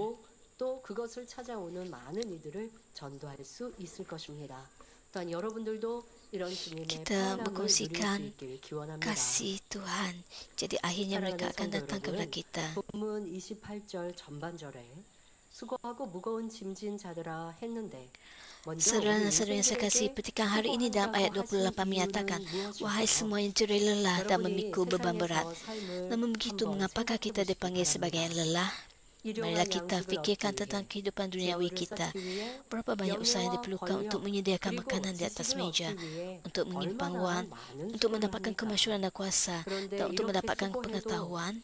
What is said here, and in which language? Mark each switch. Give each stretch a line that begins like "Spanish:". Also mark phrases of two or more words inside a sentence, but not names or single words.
Korean: 또 그것을 찾아오는 많은 이들을 전도할 수 있을 것입니다. 또한 여러분들도 이런 주님의
Malay: Kita
Korean: 평안함을 누릴 수
Malay: berkongsikan
Korean: 있길 기원합니다.
Malay: kasih Tuhan. Jadi akhirnya mereka akan datang kepada kita.
Korean: 본문 28절 전반절에 수고하고 무거운 짐진 자들아 했는데
Malay: Saudara dan saudara yang saya kasih, petikan hari ini dalam ayat 28 menyatakan, wahai semua yang jerai lelah dan memikul beban berat. Namun begitu, mengapakah kita dipanggil sebagai yang lelah? Marilah kita fikirkan tentang kehidupan duniawi kita. Berapa banyak usaha yang diperlukan untuk menyediakan makanan di atas meja, untuk menyimpan wang, untuk mendapatkan kemasyhuran dan kuasa, dan untuk mendapatkan pengetahuan.